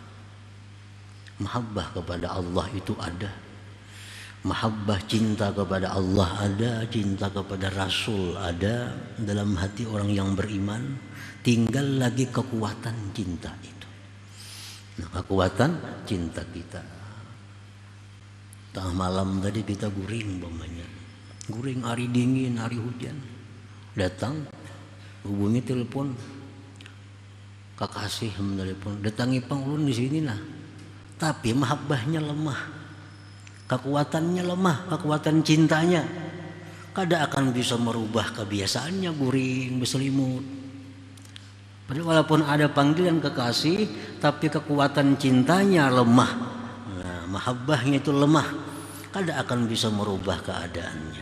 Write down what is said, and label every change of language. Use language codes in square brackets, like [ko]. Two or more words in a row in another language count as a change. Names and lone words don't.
[id] Mahabbah kepada Allah itu ada. Mahabbah cinta kepada Allah ada, cinta kepada Rasul ada dalam hati orang yang beriman. Tinggal lagi kekuatan cinta itu. Nah, kekuatan cinta kita. [bjn] Tengah malam tadi kita guring umpamanya. Guring hari dingin, hari hujan. Datang, hubungi telepon. Kakasih menelpon, datangi Pang ulun di sini lah. [id] Tapi mahabbahnya lemah. Kekuatannya lemah, kekuatan cintanya. [bjn] Kada akan bisa merubah kebiasaannya guring, berselimut. [id] Padahal walaupun ada panggilan kekasih, tapi kekuatan cintanya lemah. [bjn] Nah, mahabbahnya itu lemah, kada akan bisa merubah keadaannya.